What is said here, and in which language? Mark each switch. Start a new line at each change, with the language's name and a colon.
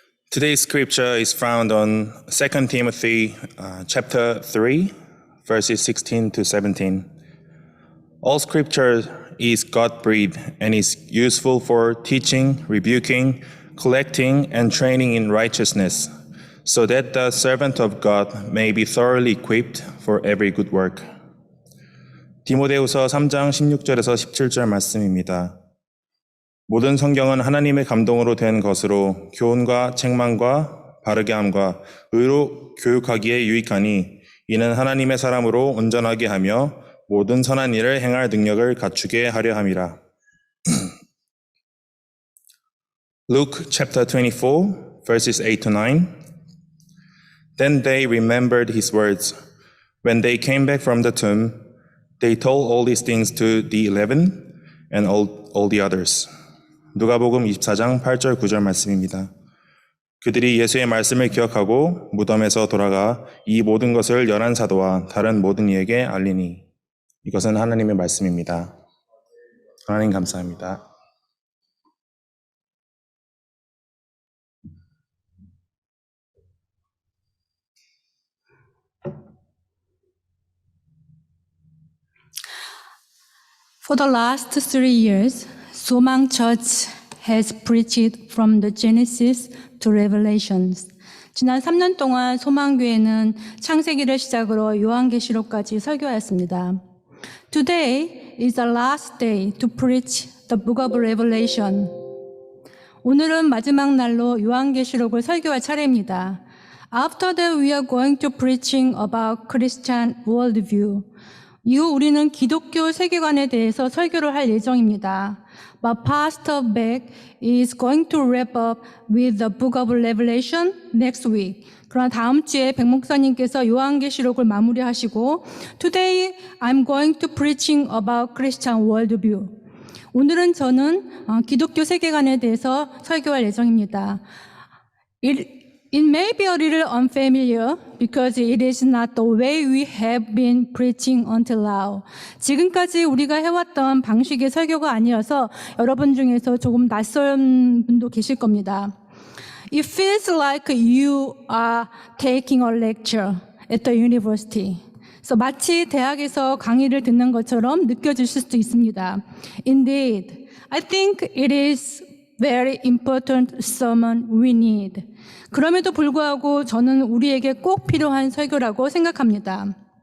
English: Today's scripture is found on 2 Timothy chapter 3, verses 16 to 17. All scripture is God-breathed and is useful for teaching, rebuking, collecting, and training in righteousness, so that the servant of God may be thoroughly equipped for every good work.
Korean: 디모데후서 3장 16절에서 17절 말씀입니다. 모든 성경은 하나님의 감동으로 된 것으로 교훈과 책망과 바르게 함과 의로 교육하기에 유익하니 이는 하나님의 사람으로 온전하게 하며 모든 선한 일을 행할 능력을 갖추게 하려 함이라.
English: Luke chapter 24 verses 8 to 9. Then they remembered his words. When they came back from the tomb, they told all these things to the 11 and all the others.
Korean: 누가복음 24장 8절 9절 말씀입니다. 그들이 예수의 말씀을 기억하고 무덤에서 돌아가 이 모든 것을 11사도와 다른 모든 이에게 알리니. 이것은 하나님의 말씀입니다. 하나님 감사합니다.
English: For the last 3 years, 소망 Church has preached from the Genesis to Revelations.
Korean: 지난 3년 동안 소망교회는 창세기를 시작으로 요한계시록까지 설교하였습니다.
English: Today is the last day to preach the book of Revelation.
Korean: 오늘은 마지막 날로 요한계시록을 설교할 차례입니다.
English: After that, we are going to preaching about Christian worldview.
Korean: 이후 우리는 기독교 세계관에 대해서 설교를 할 예정입니다.
English: But Pastor Beck is going to wrap up with the book of Revelation next week.
Korean: 그러나 다음 주에 백 목사님께서 요한계시록을 마무리하시고
English: Today I'm going to preaching about Christian worldview.
Korean: 오늘은 저는 기독교 세계관에 대해서 설교할 예정입니다.
English: It may be a little unfamiliar because it is not the way we have been preaching until now.
Korean: 지금까지 우리가 해왔던 방식의 설교가 아니어서 여러분 중에서 조금 낯선 분도 계실 겁니다.
English: It feels like you are taking a lecture at the university.
Korean: So 마치 대학에서 강의를 듣는 것처럼 느껴지실 수도 있습니다.
English: Indeed, I think it is very important sermon we need.
Korean: 그럼에도 불구하고 저는 우리에게 꼭 필요한 설교라고 생각합니다.